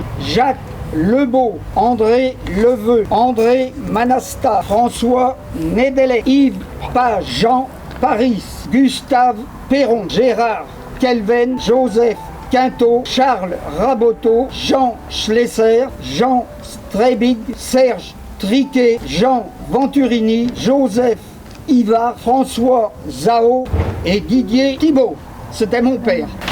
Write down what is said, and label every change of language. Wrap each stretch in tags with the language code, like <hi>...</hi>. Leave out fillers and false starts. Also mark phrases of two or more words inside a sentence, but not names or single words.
<fr>Jacques Lebeau, André Leveux, André Manasta, François Nédélec, Yves Page, Jean Paris, Gustave Perron, Gérard Kelven, Joseph Quinto, Charles Raboteau, Jean Schlesser, Jean Strebig, Serge Triquet, Jean Venturini, Joseph Ivar, François Zao et Didier Thibault. C'était mon père.</fr>